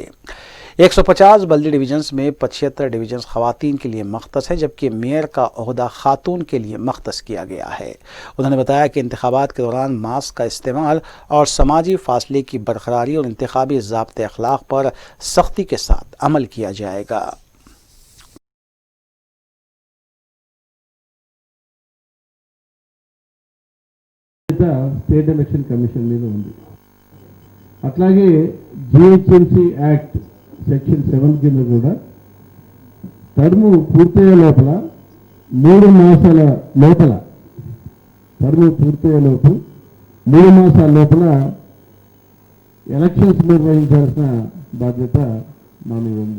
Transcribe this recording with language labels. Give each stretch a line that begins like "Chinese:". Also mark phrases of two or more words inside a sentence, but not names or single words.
Urdu: 150 بلدی ڈویژنز میں 75 ڈویژنز خواتین کے لیے مختص ہیں، جبکہ میئر کا عہدہ خاتون کے لیے مختص کیا گیا ہے۔ انہوں نے بتایا کہ انتخابات کے دوران ماسک کا استعمال اور سماجی فاصلے کی برقراری اور انتخابی ضابطۂ اخلاق پر سختی کے ساتھ عمل کیا جائے گا۔
Telugu: స్టేట్ ఎలక్షన్ కమిషన్ మీద ఉంది. అట్లాగే GHMC యాక్ట్ సెక్షన్ 7 కింద కూడా టర్ము పూర్తయ్యే లోపల 3 మాసాల లోపల టర్ము పూర్తయ్యే లోపు 3 మాసాల లోపల ఎలక్షన్స్ నిర్వహించాల్సిన బాధ్యత మా మీద ఉంది.